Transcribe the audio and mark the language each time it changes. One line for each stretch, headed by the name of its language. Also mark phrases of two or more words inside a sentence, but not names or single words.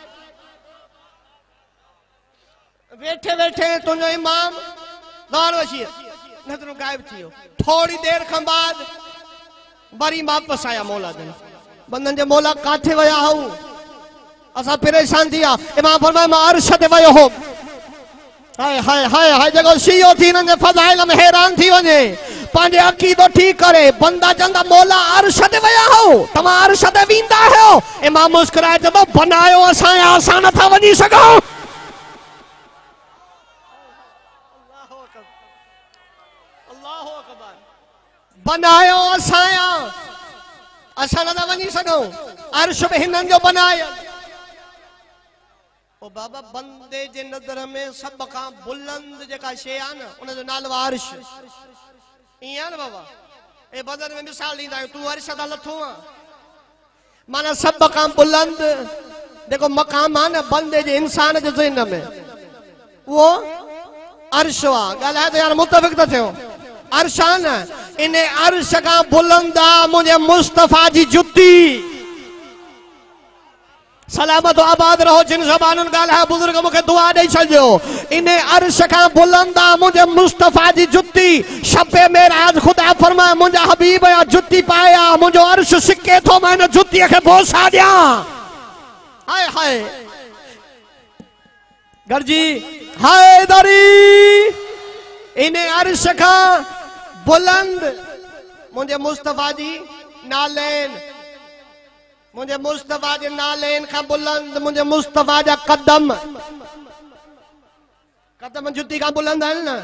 Sindhi: वेठे वेठे तुझो इमाम गौर वशीर नज़रुं गायब थी वियो। थोड़ी देर खां बाद वरी वापस आया मौला जन। बंदन जे मौला काथे वया हो, असा परेशान थी विया। इमाम फरमाए मां अर्श ते वयो हो। हाय हाय हाय हाय जेको सीओ थी इन्हनि जे फज़ाइल में हैरान थी वञे, पंहिंजे अक़ीदो ठीक करे। बंदा चवंदा मौला अर्श ते वया हो, तव्हां अर्श ते वेंदा आहियो? इमाम मुस्कुराए चवंदो बनायो असां या असां नथा वञी सघूं। बनायो असां या असां नथा वञी सघूं। अर्श बि हिननि जो बनायो। ओ बाबा बंदे जे नज़र में सब खां बुलंद जेका शे आ न उन जो नालो अर्श। इया न बाबा ए बदन में मिसाल ॾींदा आहियूं, तू अर्श ता लथो आ माना सब खां बुलंद जेको मकाम आ न बंदे जे इंसान जे ज़हन में वो अर्श आ। ॻाल्हाए त यार मुतफ़िक़ त थियो। अर्श आ न इन अर्श खां बुलंद आ मुंहिंजे मुस्तफ़ा जी जुती। सलामत आबाद रहो जिन ज़बानुनि ॻाल्हाए बुज़ुर्ग मूंखे दुआ ॾेई छॾियो। इन अर्श खां बुलंद आ मुंहिंजे मुस्तफ़ा जी जुती। शबे मेराज खुदा फरमाए मुंहिंजा हबीब या जुती पाया, मुंहिंजो अर्श सिके थो मां इन जुतीअ खे बोसा ॾियां। हाय हाय गरजी हाय दरी इन अर्श खां बुलंद मुंहिंजे मुस्तफ़ा जी नालेन, मुंहिंजे मुस्तफ़ा जे नालेन खां बुलंद मुंहिंजे मुस्तफ़ा जा कदम। कदम जुती खां बुलंद आहिनि न।